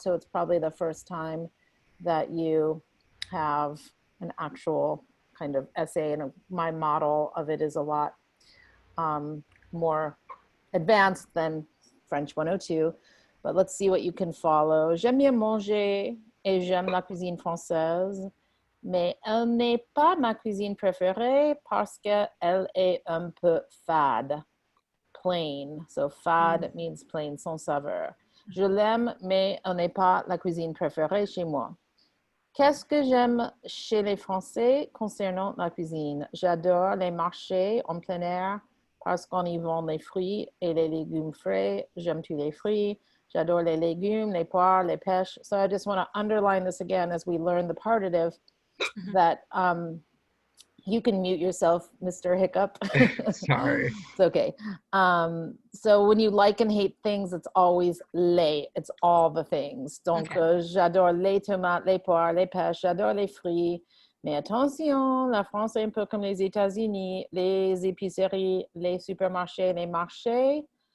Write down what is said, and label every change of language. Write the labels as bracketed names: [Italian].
[English] So it's probably the first time that you have an actual kind of essay, and my model of it is a lot more advanced than French 102, but let's see what you can follow. [French] J'aime bien manger et j'aime la cuisine française, mais elle n'est pas ma cuisine préférée parce qu'elle est un peu fade. Plain. [English] So fade means plain, [French] sans saveur. Je l'aime, mais elle n'est pas la cuisine préférée chez moi. Qu'est-ce que j'aime chez les Français concernant la cuisine? J'adore les marchés en plein air parce qu'on y vend les fruits et les légumes frais. J'aime tous les fruits. J'adore les légumes, les poires, les pêches. [English] So I just want to underline this again as we learn the partitive, that You can mute yourself, Mr. Hiccup. Sorry. It's okay. So when you like and hate things, it's always les. It's all the things. [French] Donc, j'adore les tomates, les poires, les pêches, j'adore les fruits. Mais attention, la France est un peu comme les États-Unis. Les épiceries, les supermarchés, les marchés.